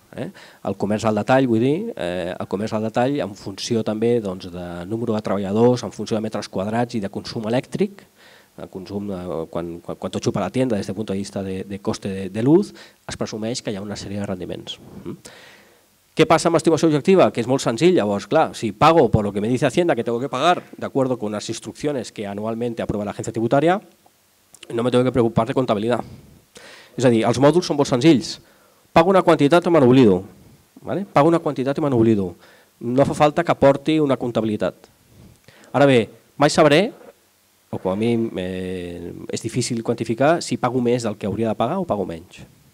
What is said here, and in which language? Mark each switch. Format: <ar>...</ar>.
<ca>El comerç al detall, vull dir, el comerç al detall en funció també de número de treballadors, en funció de metres quadrats i de consum elèctric, el consum, quan tot xupa</ca> <es>la tienda</es> <ca>des del punt de vista de</ca> <es>coste de luz,</es> <ca>es presumeix que hi ha una sèrie de rendiments.</ca> <es>¿Qué pasa</es> <ca>amb estimació objectiva? Que es molt senzill. Llavors, clar,</ca> <es>si pago por lo que me dice Hacienda que tengo que pagar de acuerdo con las instrucciones que anualmente aprueba la agencia tributaria, no me tengo que preocupar de comptabilitat.</es> <ca>És a dir, els mòduls són molt senzills. Pago una quantitat o me n'oblido. Pago una quantitat i me n'oblido. No fa falta que aporti una comptabilitat. Ara bé, mai sabré, o com a mi és difícil quantificar, si pago més del que hauria de pagar o pago menys.</ca>